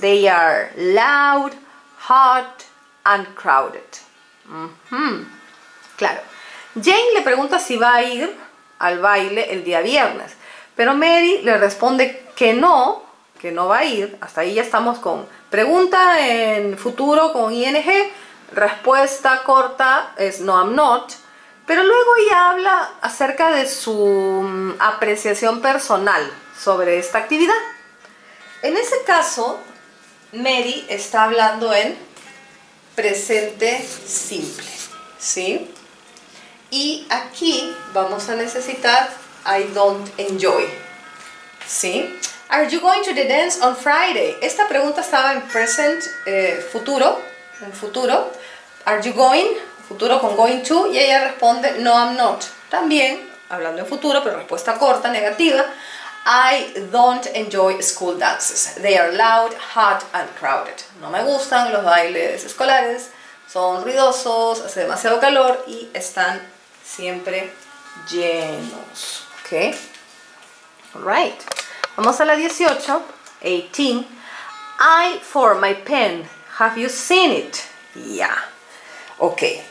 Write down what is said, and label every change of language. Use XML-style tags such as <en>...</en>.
<en>They are loud, hot, and crowded.</en> <es>Claro. Jane le pregunta si va a ir al baile el día viernes, pero Mary le responde que no va a ir. Hasta ahí ya estamos con pregunta en futuro con ing, respuesta corta es no,</es> <en>I'm not.</en> <es>Pero luego ella habla acerca de su apreciación personal sobre esta actividad. En ese caso, Mary está hablando en presente simple, ¿sí? Y aquí vamos a necesitar</es> <en>I don't enjoy,</en> <es>¿sí?</es> <en>Are you going to the dance on Friday?</en> <es>Esta pregunta estaba en present futuro, en futuro.</es> <en>Are you going?</en> <es>Futuro con going to, y ella responde no,</es> <en>I'm not.</en> <es>También, hablando en futuro, pero respuesta corta, negativa.</es> <en>I don't enjoy school dances. They are loud, hot and crowded.</en> <es>No me gustan los bailes escolares, son ruidosos, hace demasiado calor y están siempre llenos. ¿Ok? Alright. Vamos a la 18. 18.</es> <en>I for my pen. Have you seen it? Yeah. Ok.</en>